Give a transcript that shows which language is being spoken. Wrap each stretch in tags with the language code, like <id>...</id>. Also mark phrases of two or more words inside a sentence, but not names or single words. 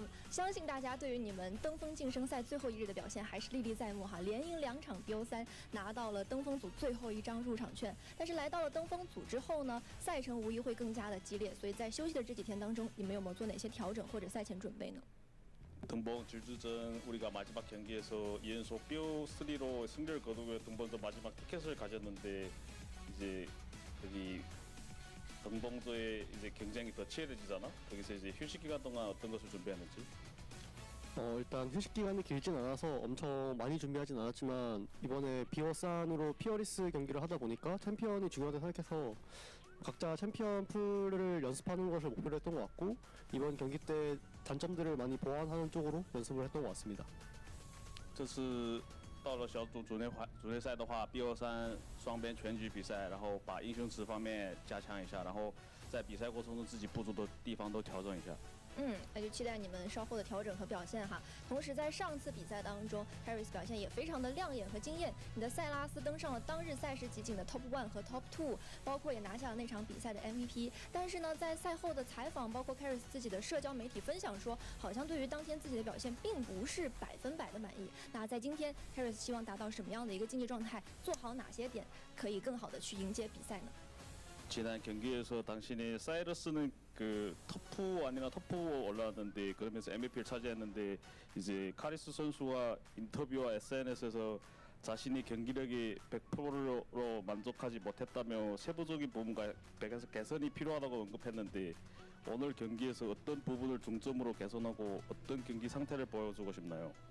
<zh>相信大家对于你们登峰晋升赛最后一日的表现还是历历在目哈，连赢2场 BO3，拿到了登峰组最后一张入场券。但是来到了登峰组之后呢，赛程无疑会更加的激烈，所以在休息的这几天当中，你们有没有做哪些调整或者赛前准备呢？</zh> <ko>등봉 질주전 우리가 마지막 경기에서 2연속 BO3로 승리를 거두고 등봉조 마지막 티켓을 가졌는데 이제 여기 등봉조의 이제 경쟁이 더 치열해지잖아. 거기서 이제 휴식 기간 동안 어떤 것을 준비했는지. 일단 휴식 기간이 길진 않아서 엄청 많이 준비하진 않았지만 이번에 비어산으로 피어리스 경기를 하다 보니까 챔피언이 중요하다고 생각해서 각자 챔피언 풀을 연습하는 것을 목표로 했던 것 같고 이번 경기 때 단점들을 많이 보완하는 쪽으로 연습을 했던 것 같습니다.</ko> <zh>这次到了小组组内赛的话 ，BO3 双边全局比赛，然后把英雄池方面加强一下，然后在比赛过程中自己不足的地方都调整一下。那就期待你们稍后的调整和表现哈。同时，在上次比赛当中 ，Harris 表现也非常的亮眼和惊艳。你的塞拉斯登上了当日赛事集锦的 Top 1和 Top 2，包括也拿下了那场比赛的 MVP。但是呢，在赛后的采访，包括 Harris 自己的社交媒体分享说，好像对于当天自己的表现并不是100%的满意。那在今天 ，Harris 希望达到什么样的一个竞技状态？做好哪些点可以更好的去迎接比赛呢？</zh> <ko>지난 경기에서 당신이 사이러스는 그 top 1이나 top 4 올라왔는데 그러면서 MVP를 차지했는데 이제 카리스 선수와 인터뷰와 SNS에서 자신이 경기력이 100%로 만족하지 못했다며 세부적인 부분과 개선이 필요하다고 언급했는데 오늘 경기에서 어떤 부분을 중점으로 개선하고 어떤 경기 상태를 보여주고 싶나요?</ko>